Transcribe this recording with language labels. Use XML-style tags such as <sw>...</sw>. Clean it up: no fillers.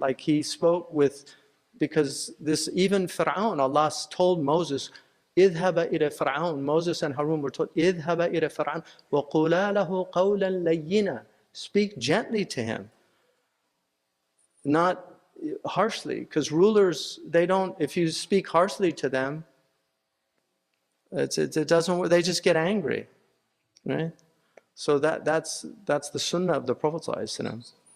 <en>Like he spoke with, because this, even Fir'aun, Allah told Moses,</en> <ar>اذهب إلى فرعون.</ar> <en>Moses and Harun were told,</en> <ar>اذهب إلى فرعون وقولا له قولا لينا.</ar> <en>Speak gently to him, not harshly, because rulers, they don't, if you speak harshly to them, it doesn't work, they just get angry, right? So that's the sunnah of the Prophet ﷺ.</en>